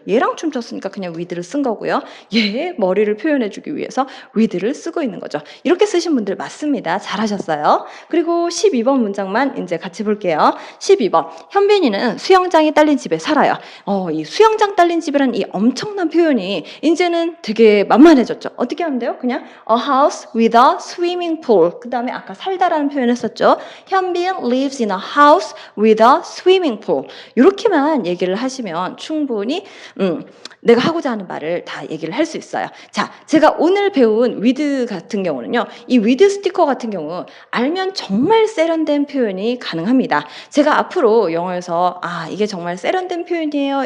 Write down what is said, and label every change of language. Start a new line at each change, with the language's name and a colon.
Korean: 얘랑 춤췄으니까 그냥 with를 쓴 거고요. 얘의 머리를 표현해주기 위해서 with를 쓰고 있는 거죠. 이렇게 쓰신 분들 맞습니다. 잘하셨어요. 그리고 12번 문장만 이제 같이 볼게요. 12번 현빈이는 수영장이 딸린 집에 살아요. 이 수영장 딸린 집이라는 이 엄청난 표현이 이제는 되게 만만해졌죠. 어떻게 하면 돼요? 그냥
English: a house with a swimming pool.
Korean: 그 다음에 아까 살다라는 표현 했었죠.
English: 현빈 lives in a house with a swimming pool.
Korean: 이렇게만 얘기를 하시면 충분히 내가 하고자 하는 말을 다 얘기를 할 수 있어요. 자, 제가 오늘 배운 with 같은 경우는요. 이 with 스티커 같은 경우 알면 정말 세련된 표현이 가능합니다. 제가 앞으로 영어에서 이게 정말 세련된 표현이에요.